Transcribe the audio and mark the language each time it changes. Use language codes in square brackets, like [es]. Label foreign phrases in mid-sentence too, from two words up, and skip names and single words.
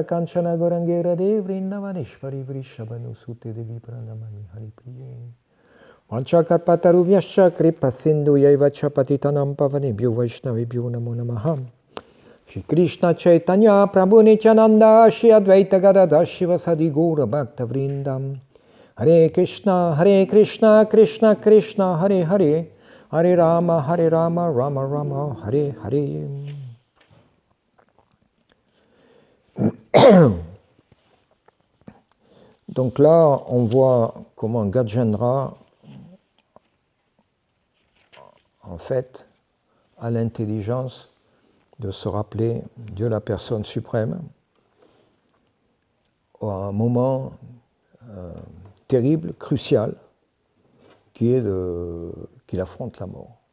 [sa] Kanchana Gorangera Dev Vrindavaneshvari Vrishabhanusute Devi Pranamani Haripriye Vanchakarpatarubhyascha Kripa Sindhu Yaivacha Patitanam Pavanebhyo Vaishnavebhyo Namo Namaha Shri Krishna Chaitanya Prabhu Nityananda Shri Advaita Gadadhar Shivasadi Gaura Bhakta Vrindam Hare Krishna, Krishna Krishna, Hare Hare, Hare Rama, Rama Rama, Hare Hare. [fr] Donc là, on voit comment Gajendra, en fait, a l'intelligence de se rappeler Dieu la personne suprême à un moment terrible, crucial, qu'il affronte la mort.